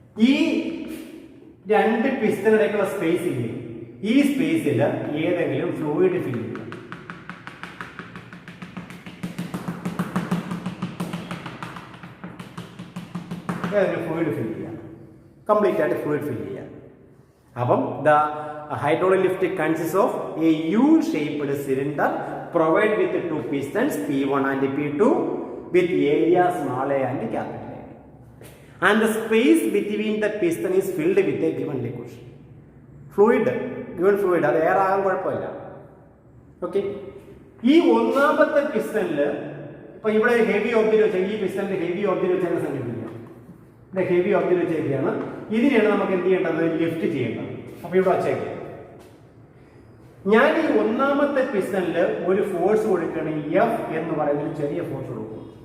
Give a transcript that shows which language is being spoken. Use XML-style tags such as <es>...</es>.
<ml>ഈ രണ്ട് പിസ്റ്റണിടയ്ക്കുള്ള സ്പേസ് ഇല്ലേ, ഈ സ്പേസിൽ ഏതെങ്കിലും ഫ്ലൂയിഡ് ഫിൽ ചെയ്യും. ഫ്ലൂയിഡ് ഫിൽ ചെയ്യാം, കംപ്ലീറ്റ് ആയിട്ട് ഫ്ലൂയിഡ് ഫിൽ ചെയ്യാം.</ml> <en>അപ്പം the hydraulic lift consists of a U-shaped cylinder provided with two pistons P1 and P2 with area small a and capital A, and the space between the piston is filled with a given liquid fluid.</en> <ml>അത് air ആകാൻ കുഴപ്പമില്ല. Okay. ഈ ഒന്നാമത്തെ പിസ്റ്റണിൽ ഇപ്പൊ ഇവിടെ heavy object വെച്ചാൽ ഈ പിസ്റ്റണിൽ heavy object വെച്ചാൽ സംഘടിപ്പിക്കാം. ഇവിടെ ഹെവി ഒബ്ജക്റ്റ് വെച്ചേക്കാണ്. ഇതിനെയാണ് നമുക്ക് എന്ത് ചെയ്യേണ്ടത്, ലിഫ്റ്റ് ചെയ്യേണ്ടത്. അപ്പൊ ഇവിടെ വച്ചേക്കാം. ഞാൻ ഈ ഒന്നാമത്തെ പിസ്റ്റണിൽ ഒരു ഫോഴ്സ് കൊടുക്കുകയാണെങ്കിൽ F എന്ന് പറയുന്ന ഒരു ചെറിയ ഫോഴ്സ് കൊടുക്കും.</ml>